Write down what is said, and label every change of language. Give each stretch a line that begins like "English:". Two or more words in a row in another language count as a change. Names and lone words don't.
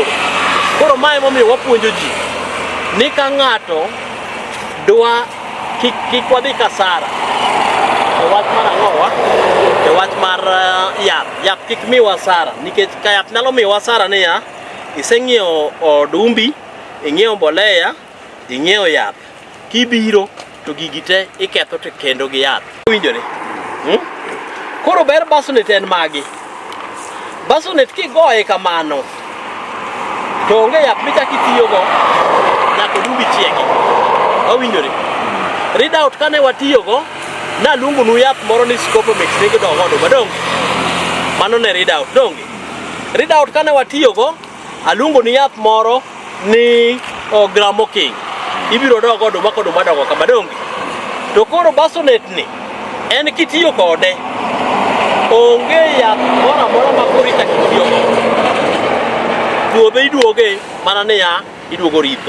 Luo (Kenya and Tanzania): Koro mae momiyo wapuonjo ji ni ka ng'ato dwa kik wadhi kasara e wach mar ang'owa, e wach mar yath kik miwa hasara, nikech ka yath nyalo miwa hasara niya, iseng'iewo odumbi, ing'iewo mbolea, ing'iewo yath, kibiro to gigi te iketho to kendo gi yath. Winjore? Koro ber Basonet en magi. Basonet kigoye kamano to onge yath michako itiyogo nyaka odumbi chiegi. Owinjore?
English: Read out
Luo (Kenya and Tanzania): kane watiyogo, naluongo nu yath moro ni Scopamix nigidogo oduma donge. Mano ne
English: read out
Luo (Kenya and Tanzania): donge.
English: Read out
Luo (Kenya and Tanzania): kane watiyogo, aluongo ni yath moro ni Gramo King. Ibiro dogo oduma koduma dogo kama donge. To koro Basonet ni en kitiyo kode onge yath moro amora ma koro ichako itiyogo. Puodho iduoge mana niya iduogo ritho.